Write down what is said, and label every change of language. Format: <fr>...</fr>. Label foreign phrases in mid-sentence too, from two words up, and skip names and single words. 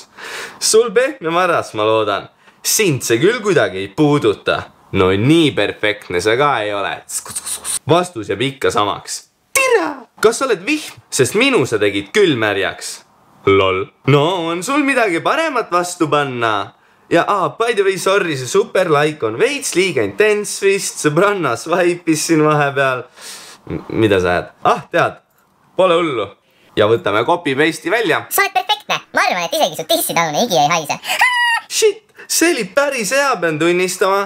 <et>Sul pehme varas, ma loodan. Sind see küll kuidagi ei puuduta. No nii perfektne sa ka ei ole. Vastus jääb ikka samaks. Tira! Kas sa oled vihm? Sest minu sa tegid küll märjaks. Lol. No on sul midagi paremat vastu panna. Ja</et> <en>by the way,</en> <et>sorry, see</et> <en>super like</en> <et>on veits liiga intens vist. Sõbranna swipe'is siin vahepeal. Mida sa jääd? Tead, pole hullu. Ja võtame copy-paste'i välja. Sa oled perfektne. Ma arvan, et isegi su tissitalune higi ei haise. Shit! See oli päris hea, pean tunnistama.</et>